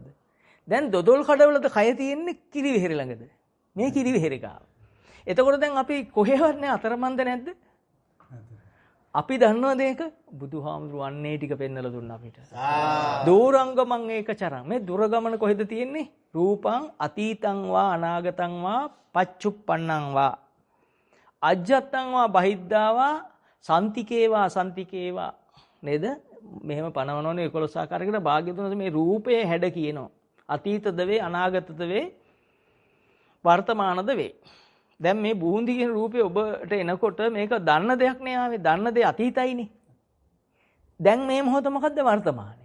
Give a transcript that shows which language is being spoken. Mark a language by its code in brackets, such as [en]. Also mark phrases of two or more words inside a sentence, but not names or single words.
[si] දැන් දොදොල් කඩවලද කය තියෙන්නේ කිරිවෙහෙර ළඟද? මේ කිරිවෙහෙර ගාව. එතකොට දැන් අපි කොහෙවත් නැහැ අතරමන්ද නැද්ද? අපි දන්නවද ඒක? බුදුහාමුදුරු අන්නේ ටික පෙන්නලා දුන්නා අපිට. [pi] දූරංගමං ඒක චරං. [si] මේ දුර ගමන කොහෙද තියෙන්නේ? [pi] රූපං අතීතං වා අනාගතං වා පච්චුප්පන්නං වා අජ්ජත්තං වා බහිද්ධා වා සන්තිකේවා සන්තිකේවා නේද? [si] මෙහෙම පනවනෝනේ 11 ආකාරයකට භාග්‍යතුන් මේ රූපයේ හැඩ කියනවා. අතීතද වේ අනාගතද වේ වර්තමානද වේ. දැන් මේ බූන්දි කියන රූපේ ඔබට එනකොට මේක දන්න දෙයක් නේ ආවේ. දන්න දේ අතීතයිනේ. දැන් මේ මොහොත මොකද්ද? වර්තමානයි.